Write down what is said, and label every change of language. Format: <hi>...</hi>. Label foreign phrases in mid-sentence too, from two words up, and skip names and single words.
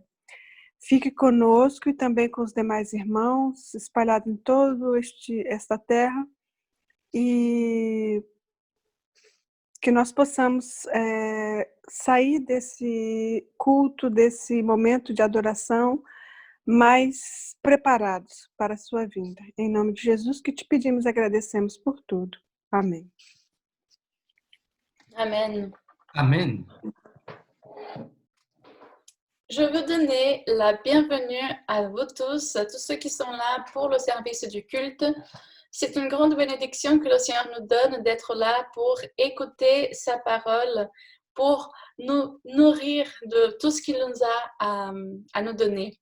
<pt>Fique conosco e também com os demais irmãos espalhados em toda esta terra e que nós possamos sair desse culto, desse momento de adoração mais preparados para a sua vinda. Em nome de Jesus que te pedimos e agradecemos por tudo. Amém.</pt> <fr>Amen. Amen. Je veux donner la bienvenue à vous tous ceux qui sont là pour le service du culte. C'est une grande bénédiction que le Seigneur nous donne d'être là pour écouter sa parole, pour nous nourrir de tout ce qu'il nous a à nous donner.</fr>